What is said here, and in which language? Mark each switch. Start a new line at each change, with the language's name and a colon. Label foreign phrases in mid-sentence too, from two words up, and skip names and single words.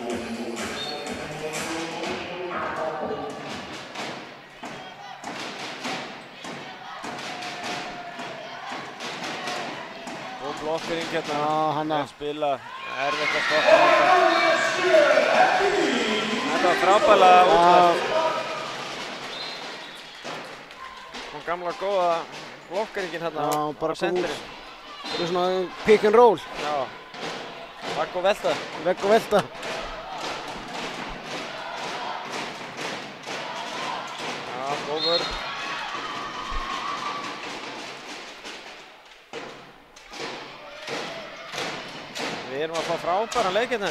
Icelandic: Og blokkering hérna. Já, hanna. Vel spilað. Erfitt að stoppa þetta. Þetta var frábærlega útlægt. Hún gamla góða blokkeringin hérna Já, bara á kom út. senterinn. Þetta er svona
English: pick and roll.
Icelandic: Já. Vagg og velta. Vegg og velta. Já, góð vörn. Við erum að fá frábæran leik hérna.